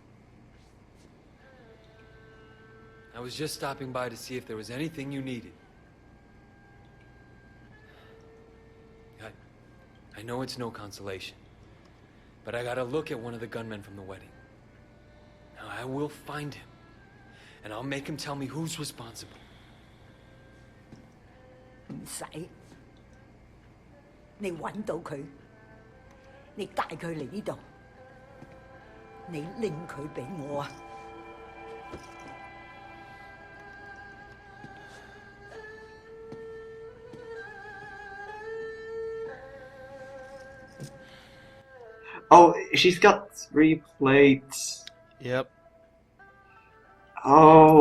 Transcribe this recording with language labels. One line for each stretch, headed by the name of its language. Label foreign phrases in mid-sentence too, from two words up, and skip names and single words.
English: I was just stopping by to see if there was anything you needed. I know it's no consolation, but I gotta look at one of the gunmen from the wedding. Now I will find him, and I'll make him tell me who's responsible.
Cantonese: 唔使，你揾到佢，你帶佢嚟呢度，你拎佢俾我啊！
English: Oh, she's got 3 plates. Yep. Oh.